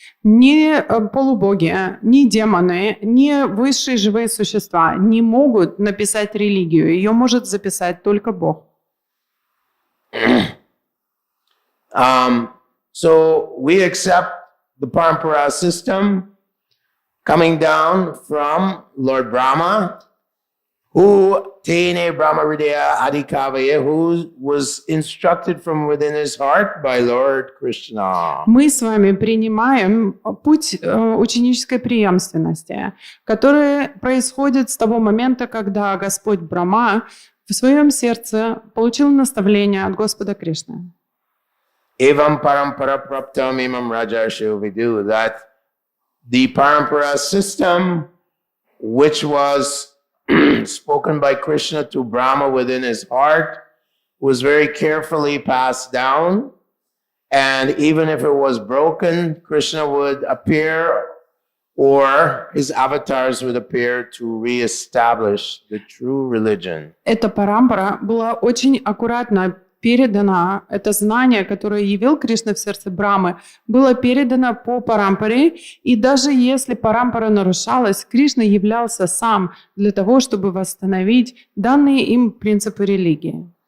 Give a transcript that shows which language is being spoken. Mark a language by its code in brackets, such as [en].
[ru] Ни полубоги, ни демоны, ни высшие живые существа не могут написать религию. Ее может записать только Бог. [en] So we accept the Parampara system coming down from Lord Brahma, who [sa] Tene Brahma Hridaya Adhikavaya, [en] who was instructed from within his heart by Lord Krishna. [ru] Мы с вами принимаем путь ученической преемственности, который происходит с того момента, когда Господь Брахма в своем сердце получил наставление от Господа Кришны. [sa] Evam parampara praptam imam rajarshu vidu, [en] that the parampara system, which was spoken by Krishna to Brahma within his heart, was very carefully passed down. And even if it was broken, Krishna would appear, or his avatars would appear to reestablish the true religion. [ru] Эта парампара была очень аккуратно передана, это знание, которое явил Кришна в сердце Брамы, было передано по парампаре, и даже если парампара нарушалась, Кришна являлся сам для того, чтобы восстановить данные им принципы религии.